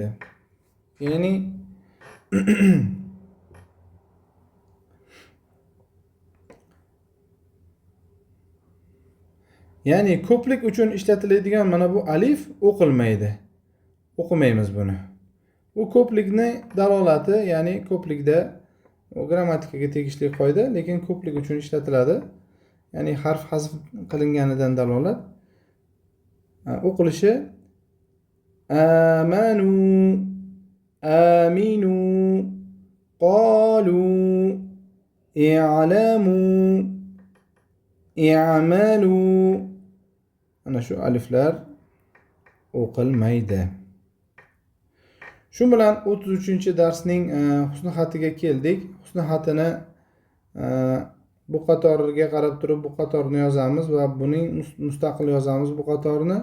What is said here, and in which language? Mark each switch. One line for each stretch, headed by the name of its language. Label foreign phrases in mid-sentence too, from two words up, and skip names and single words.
Uzbek: Ya'ni ya'ni ko'plik uchun ishlatiladigan mana bu alif o'qilmaydi. O'qimaymiz buni. Bu ko'plikni dalolati, ya'ni ko'plikda grammatikaga tegishli qoida, lekin ko'plik uchun ishlatiladi. Ya'ni harf hazf qilinganidan dalolat. O'qilishi
Arabic: آمنوا، أمنوا، قالوا، اعلموا، اعملوا.
Uzbek: Ana shu aliflar o'qilmaydi. Shu bilan 33-darsning husn xatiga keldik. Husn xatini bu qatoriga qarab turib bu qatorni yozamiz va buning mustaqil yozamiz bu qatorni.